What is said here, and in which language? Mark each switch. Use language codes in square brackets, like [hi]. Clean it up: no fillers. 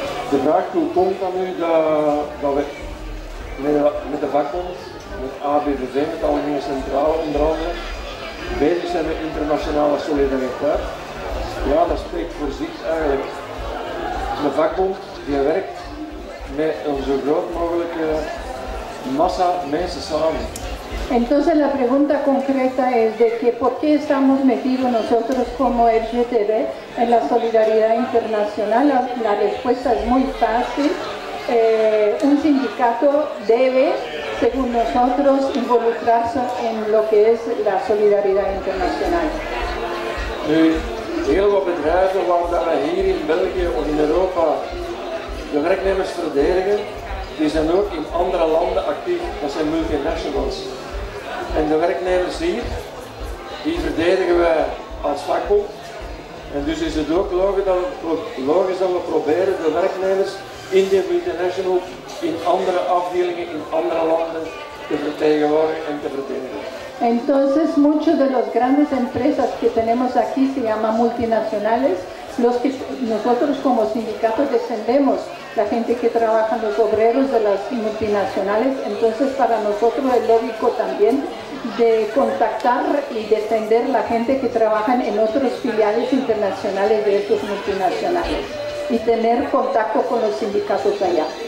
[nl] De vraag hoe komt dat nu dat we met de vakbond, met ABVV, met de Algemene Centrale onder andere, bezig zijn met internationale solidariteit? Ja, dat spreekt voor zich eigenlijk. De vakbond die werkt met een zo groot mogelijke massa mensen samen. [es] Entonces la pregunta concreta es de que por qué estamos metidos nosotros como LGTB en la solidaridad internacional. La respuesta es muy fácil. Un sindicato debe, según nosotros, involucrarse en lo que es la solidaridad internacional. [nl] Nu, heel wat bedrijven waar we hier in België of in Europa de werknemers verdedigen, die zijn ook in andere landen actief. Dat zijn multinationals. En de werknemers hier, die verdedigen wij als vakbond. En dus is het ook logisch dat we proberen de werknemers in de multinational, in andere afdelingen, in andere landen te vertegenwoordigen en te verdedigen. [es] Entonces muchos de las grandes empresas que tenemos aquí se llaman multinacionales, los que nosotros como sindicatos defendemos, la gente que trabaja, los obreros de las multinacionales. Entonces para nosotros es lógico también de contactar y defender la gente que trabaja en otros filiales internacionales de estos multinacionales y tener contacto con los sindicatos allá.